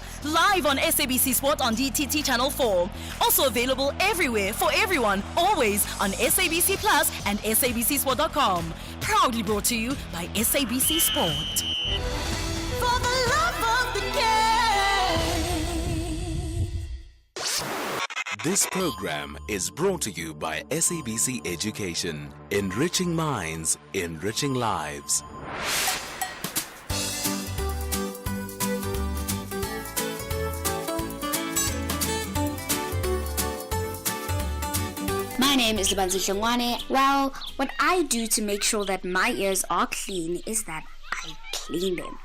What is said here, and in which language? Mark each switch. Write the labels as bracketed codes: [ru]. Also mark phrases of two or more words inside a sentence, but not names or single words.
[en] Live on SABC Sport on DTT Channel 4. Also available everywhere for everyone, always on SABC Plus and SABCSport.com. Proudly brought to you by SABC Sport. For the love of the game. This program is brought to you by SABC Education, enriching minds, enriching lives. My name is Libanzi Shangwane. Well, what I do to make sure that my ears are clean is that I clean them.